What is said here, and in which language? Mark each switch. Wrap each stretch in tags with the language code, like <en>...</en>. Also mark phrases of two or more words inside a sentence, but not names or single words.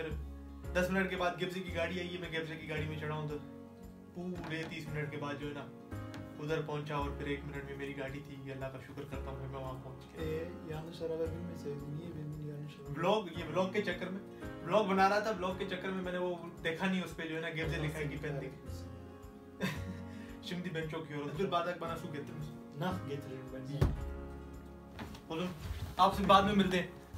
<hi>फिर 10 मिनट के बाद गेबजे की गाड़ी आई है, मैं गेबजे की गाड़ी में चढ़ा हूँ, तो पूरे 30 मिनट के बाद जो है ना उधर पहुंचा और फिर 1 मिनट में मेरी गाड़ी थी। अल्लाह का शुक्र करता हूँ मैं वहाँ पहुँच गया। व्लॉग के चक्कर में व्लॉग बना रहा था, व्लॉग के चक्कर में मैंने वो देखा नहीं, उस पे जो है ना गेबजे लिखा है कि पेंदिक</hi> <tr>Şimdi ben çok yoruldum. Bir bardak bana su getirir misin?</tr> <hi>ना गेट आपसे बाद में मिलते हैं।</hi>